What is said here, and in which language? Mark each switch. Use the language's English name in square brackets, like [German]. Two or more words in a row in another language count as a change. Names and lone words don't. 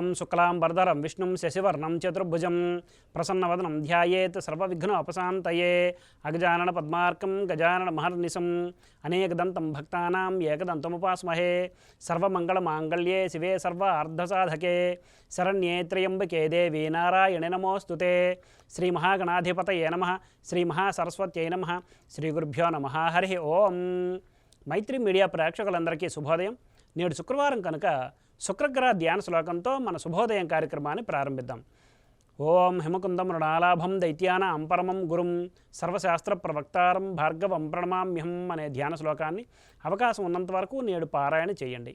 [Sanskrit] शुक्लांबरधरं विष्णुं शशिवर्णं चतुर्भुजं प्रसन्नवदनं ध्यायेत् सर्वविघ्नोपशान्तये अगजाननपद्मार्कं गजाननमहर्निशम् अनेकदन्तं भक्तानां एकदन्तमुपास्महे सर्वमङ्गलमाङ्गल्ये शिवे सर्वार्धसाधके शरण्ये त्र्यम्बके देवी नारायणे नमोऽस्तुते श्रीमहागणाधिपतये नमः श्रीमहासरस्वत्यै नमः श्रीगुरुभ्यो नमः हरिः ओं [Telugu] మైత్రి మీడియా ప్రేక్షకులందరికీ శుభోదయం. నేడు శుక్రవారం కనుక శుక్రగ్రహ ధ్యాన శ్లోకంతో మన శుభోదయం కార్యక్రమాన్ని ప్రారంభిద్దాం. [Sanskrit] ఓం హిమకుందం మృణాలాభం దైత్యానాం పరమం గురుం సర్వశాస్త్ర ప్రవక్తారం భార్గవం ప్రణమామ్యహం [Telugu] అనే ధ్యాన శ్లోకాన్ని అవకాశం ఉన్నంత వరకు నేడు పారాయణ చేయండి.